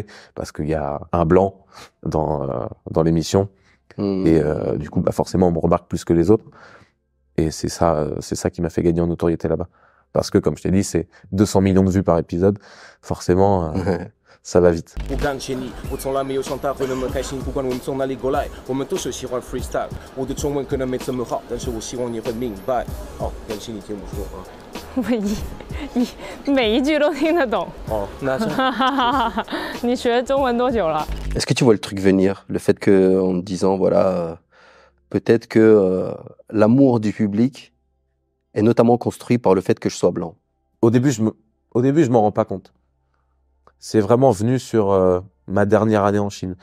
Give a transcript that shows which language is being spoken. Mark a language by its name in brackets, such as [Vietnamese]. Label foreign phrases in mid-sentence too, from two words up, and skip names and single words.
[French] Parce qu'il y a un blanc dans l'émission. Et du coup, bah, forcément, on me remarque plus que les autres. Et c'est ça qui m'a fait gagner en notoriété là-bas. Parce que, comme je t'ai dit, c'est 200 millions de vues par épisode. Forcément, ça va vite. [Chinese] 不感谢你，我从来没有像大会那么开心。不管我们从哪里过来，我们都是喜欢 freestyle。我的中文可能没这么好，但是我希望你会明白。哦，感谢你听我说啊。我每一句都听得懂。哦，那这样。哈哈哈哈！你学中文多久了？ [French] Est-ce que tu vois le truc venir? Le fait que, en te disant, voilà, peut-être que l'amour du public est notamment construit par le fait que je sois blanc. Au début, je m'en rends pas compte. C'est vraiment venu sur ma dernière année en Chine.